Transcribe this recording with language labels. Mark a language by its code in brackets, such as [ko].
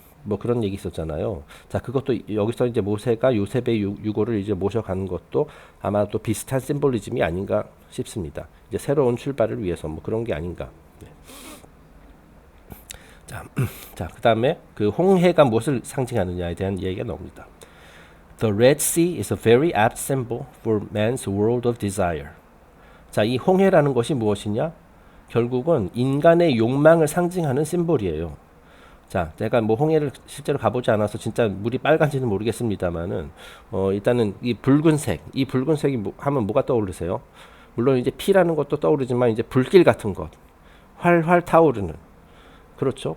[ko] 뭐 그런 얘기 있었잖아요. 자, 그것도 여기서 이제 모세가 요셉의 유고를 이제 모셔가는 것도 아마 또 비슷한 심볼리즘이 아닌가 싶습니다. 이제 새로운 출발을 위해서 뭐 그런 게 아닌가. 네. 자, 그다음에 그 홍해가 무엇을 상징하느냐에 대한 얘기가 나옵니다. [en] The Red Sea is a very apt symbol for man's world of desire. [ko] 자, 이 홍해라는 것이 무엇이냐? 결국은 인간의 욕망을 상징하는 심볼이에요. 자, 제가 뭐 홍해를 실제로 가보지 않아서 진짜 물이 빨간지는 모르겠습니다만은 일단은 이 붉은색이 하면 뭐가 떠오르세요? 물론 이제 피라는 것도 떠오르지만 이제 불길 같은 것, 활활 타오르는, 그렇죠.